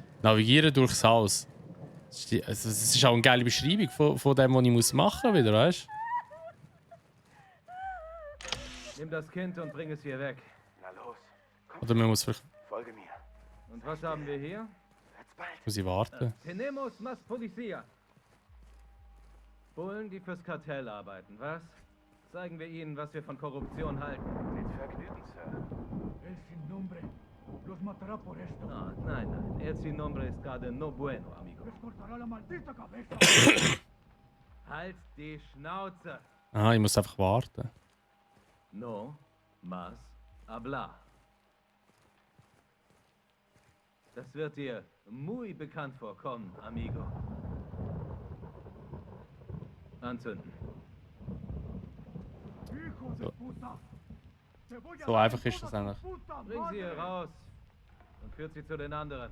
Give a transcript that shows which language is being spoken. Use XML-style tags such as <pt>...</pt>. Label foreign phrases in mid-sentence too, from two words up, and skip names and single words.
<de>Navigieren durchs Haus. Das ist auch eine geile Beschreibung von dem, was ich machen muss, wieder, weißt du? Nimm das Kind und bring es hier weg. Na los, komm. Oder man muss vielleicht... Folge mir. Und was haben wir hier? Muss ich warten?</de> <es>Tenemos más policía.</es> <de>Bullen, die fürs Kartell arbeiten, was? Zeigen wir ihnen, was wir von Korruption halten. Mit Vergnügen, Sir.</de> <es>El sin nombre los matará por esto.</es> <de>Ah, nein, nein.</de> <es>El sin nombre es gerade no bueno, amigo. Les cortará la maldita cabeza.</es> <de>Halt die Schnauze. Ah, ich muss einfach warten.</de> <es>No más hablar.</es> <de>Das wird dir muy bekannt vorkommen, amigo. Anzünden. So einfach ist das eigentlich. Bring sie hier raus und führt sie zu den anderen.</de>